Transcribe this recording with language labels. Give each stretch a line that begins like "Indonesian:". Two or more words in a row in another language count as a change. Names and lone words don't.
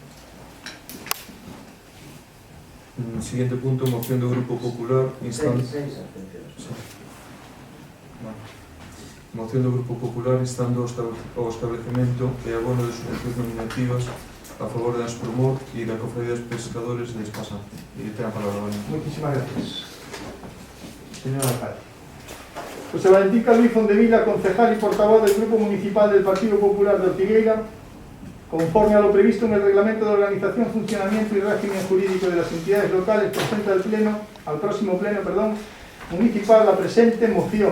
Galician: Siguiente punto, moción do Grupo Popular instando... Seis abstencións.
Spanish: Sí. Bueno.
Galician: Moción do Grupo Popular instando ao establecemento e abono de subvencións nominativas a favor de Aspromor e da Cofradía dos Pescadores de Espasante. E ten a palabra, Valentín.
Spanish: Muchísimas gracias, señor alcalde. José Valentín Calví Fondevila, concejal y portavoz del Grupo Municipal del Partido Popular de Ortigueira, conforme a lo previsto en el Reglamento de Organización, Funcionamiento y Régimen Jurídico de las Entidades Locales, presenta al próximo pleno municipal la presente moción.